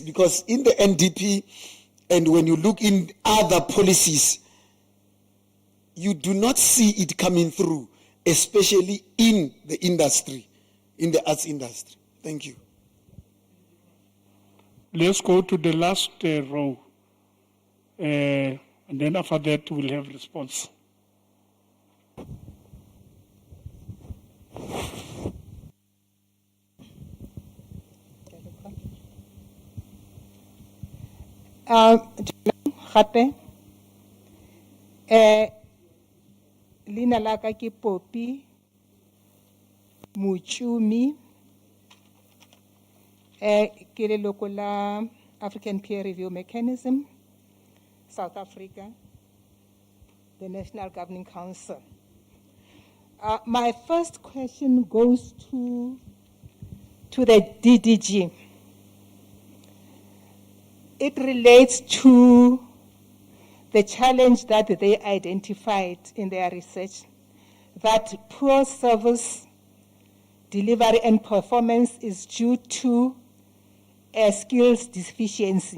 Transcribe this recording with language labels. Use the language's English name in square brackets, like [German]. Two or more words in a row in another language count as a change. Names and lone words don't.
[English] Because in the NDP, and when you look in other policies, you do not see it coming through, especially in the industry, in the arts industry. Thank you. Let's go to the last row. And then after that, we'll have response. [Tswana] Gape leina la ka ke Popi Muchumi ke leloko la African Peer Review Mechanism, South Africa, the National Governing Council. [English] My first question goes to the DDG. It relates to the challenge that they identified in their research, that poor service delivery and performance is due to a skills deficiency.